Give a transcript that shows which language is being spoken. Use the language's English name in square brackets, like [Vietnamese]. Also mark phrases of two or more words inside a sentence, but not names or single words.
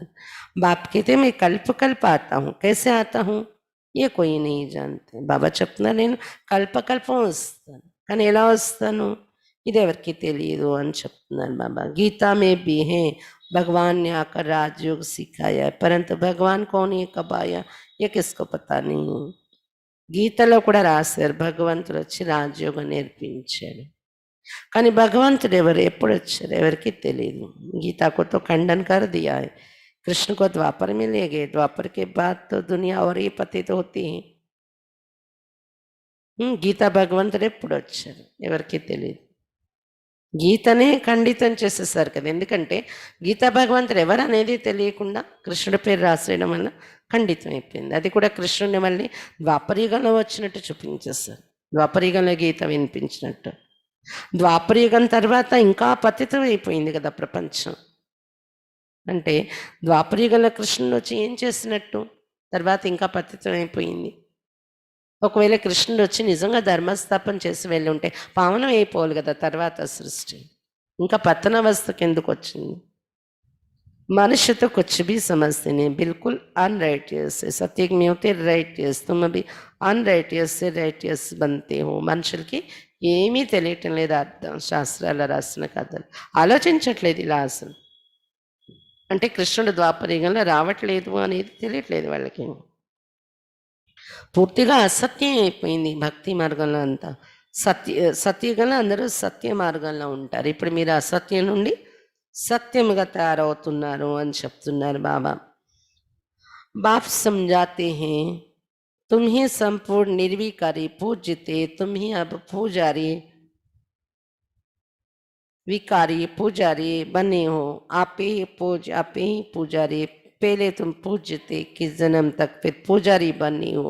[Hindi] బాప్ कहते मैं कल्प कल्प आता हूँ, कैसे आता हूँ ఏ कोई नहीं जानते. [Telugu] బాబా చెప్తున్నారు నేను కల్పకల్పం వస్తాను, కానీ ఎలా వస్తాను ఇది ఎవరికి తెలియదు అని చెప్తున్నారు బాబా. [Hindi] गीता में भी है भगवान ने आकर राजयोग सिखाया है, परंतु भगवान कौन है कब आया ये किसको पता नहीं. [Telugu] గీతలో కూడా రాశారు భగవంతుడు వచ్చి రాజయోగం నేర్పించాడు, కానీ భగవంతుడు ఎవరు ఎప్పుడు వచ్చారు ఎవరికి తెలియదు. [Hindi] गीता को तो खंडन कर दिया है. कृष्ण को द्वापर में ले गए, द्वापर के बाद तो दुनिया और ही पतित होती है. [Telugu] గీత భగవంతుడు ఎప్పుడు వచ్చారు ఎవరికి తెలియదు. గీతనే ఖండితం చేసేసారు కదా, ఎందుకంటే గీతా భగవంతుడు ఎవరు అనేది తెలియకుండా కృష్ణుడి పేరు రాసేయడం వల్ల ఖండితం అయిపోయింది. అది కూడా కృష్ణుడిని మళ్ళీ ద్వాపరయుగంలో వచ్చినట్టు చూపించేస్తారు, ద్వాపరయుగంలో గీత వినిపించినట్టు. ద్వాపరయుగం తర్వాత ఇంకా పతితం అయిపోయింది కదా ప్రపంచం. అంటే ద్వాపరయుగంలో కృష్ణుడు వచ్చి ఏం చేసినట్టు, తర్వాత ఇంకా పతితం అయిపోయింది. ఒకవేళ కృష్ణుడు వచ్చి నిజంగా ధర్మస్థాపన చేసి వెళ్ళి ఉంటే పావనం అయిపోవాలి కదా తర్వాత సృష్టి, ఇంకా పతనావస్థకి ఎందుకు వచ్చింది. [Hindi] मनुष्य तो कुछ भी समझते नहीं, बिल्कुल अनराइटियस है. सत्युग में होते राइटियस, तुम अभी अनराइटियस से राइटियस बनते हो. [Telugu] మనుషులకి ఏమీ తెలియటం లేదు అర్థం, శాస్త్రాల రాసిన కథలు ఆలోచించట్లేదు ఇలా అసలు. అంటే కృష్ణుడు ద్వాపరయుగంలో రావట్లేదు అనేది తెలియట్లేదు వాళ్ళకి. పూర్తిగా అసత్యం అయిపోయింది భక్తి మార్గంలో అంతా. సత్యయుగంలో అందరూ సత్య మార్గంలో ఉంటారు. ఇప్పుడు మీరు అసత్యం నుండి సత్యముగా తయారవుతున్నారు అని చెప్తున్నారు బాబా. [Hindi] బాప్ समझाते हैं तुम ही संपूर्ण निर्विकारी पूज्यते, तुम ही अब पुजारी विकारी पुजारी बने हो. आप ही पुजारी, पहले तुम पूज्यते किस जन्म तक, फिर पुजारी बनी हो.